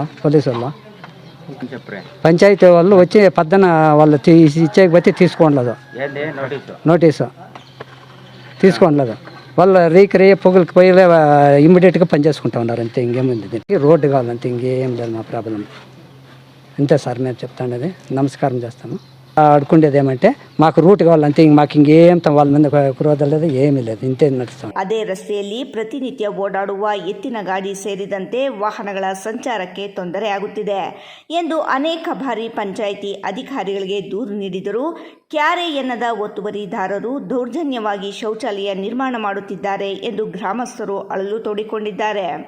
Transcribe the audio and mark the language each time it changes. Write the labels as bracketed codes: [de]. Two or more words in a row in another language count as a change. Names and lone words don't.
[te] పోలీసు వాళ్ళు పంచాయతీ వాళ్ళు వచ్చి పద్దన వాళ్ళు ఇచ్చేకపోతే తీసుకోవట్లేదు, నోటీసు తీసుకోవట్లేదు. వాళ్ళు రేకి పొగలకి పోయి ఇమ్మీడియట్గా పని చేసుకుంటా ఉన్నారు. అంతే, ఇంకేముంది. దీనికి రోడ్డు కావాలంతే, ఇంకేం లేదు మా ప్రాబ్లం. అంతే సార్ మేము చెప్తాండేది. నమస్కారం చేస్తాము. అడుకుండేది ఏమంటే మాకు రూట్ కావాలంతే, మాకు ఇంకేం వాళ్ళ మీద ಕ್ರೋಧ లేదు, ఏమీ లేదు. [kn] ಇಂತೆ ನಡೆಸ್ತಾం. ಅದೇ ರಸ್ತೆಯಲ್ಲಿ ಪ್ರತಿನಿತ್ಯ ಓಡಾಡುವ ಎತ್ತಿನ ಗಾಡಿ ಸೇರಿದಂತೆ ವಾಹನಗಳ ಸಂಚಾರಕ್ಕೆ ತೊಂದರೆಯಾಗುತ್ತಿದೆ ಎಂದು ಅನೇಕ ಬಾರಿ ಪಂಚಾಯಿತಿ ಅಧಿಕಾರಿಗಳಿಗೆ ದೂರು ನೀಡಿದರೂ ಕ್ಯಾರೆ ಎನ್ನದ ಒತ್ತುವರಿದಾರರು ದೌರ್ಜನ್ಯವಾಗಿ ಶೌಚಾಲಯ ನಿರ್ಮಾಣ ಮಾಡುತ್ತಿದ್ದಾರೆ ಎಂದು ಗ್ರಾಮಸ್ಥರು ಅಳಲು ತೋಡಿಕೊಂಡಿದ್ದಾರೆ.